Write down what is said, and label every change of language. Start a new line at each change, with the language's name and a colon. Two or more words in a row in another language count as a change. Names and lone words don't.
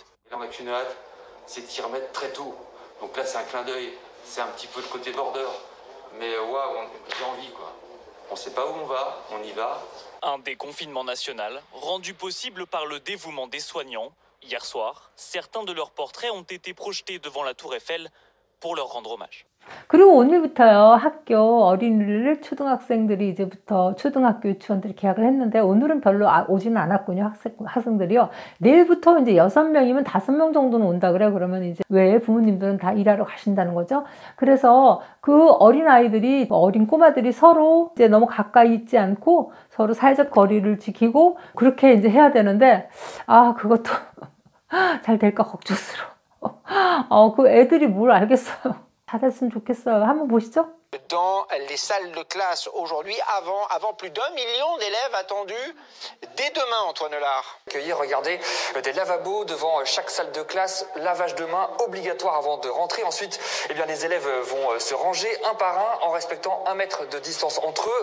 French: On n'a qu'une hâte, c'est d'y remettre très tôt. Donc là, c'est un clin d'œil, c'est un petit peu le côté border. Mais waouh, j'ai envie quoi. On ne sait pas où on va, on y va. Un déconfinement national rendu possible par le dévouement des soignants. Hier soir, certains de leurs portraits ont été projetés devant la Tour Eiffel pour leur rendre hommage.
Korean: 그리고 오늘부터요, 학교 어린이를 초등학생들이 이제부터 초등학교 유치원들이 개학을 했는데, 오늘은 별로 오지는 않았군요, 학생들이요. 내일부터 이제 6명이면 5명 정도는 온다 그래요. 그러면 이제 왜 부모님들은 다 일하러 가신다는 거죠. 그래서 그 어린아이들이, 어린 꼬마들이 서로 이제 너무 가까이 있지 않고 서로 사회적 거리를 지키고 그렇게 이제 해야 되는데, 그것도 잘 될까 걱정스러워. 그 애들이 뭘 알겠어요. 잘했으면 좋겠어요. 한번 보시죠.
French: Dans les salles de classe aujourd'hui, avant plus d'1 million d'élèves attendus dès demain, Antoine Lard. Accueillir, regardez, des lavabos devant chaque salle de classe, lavage de mains obligatoire avant de rentrer. Ensuite, les élèves vont se ranger un par un en respectant 1 mètre de distance entre eux.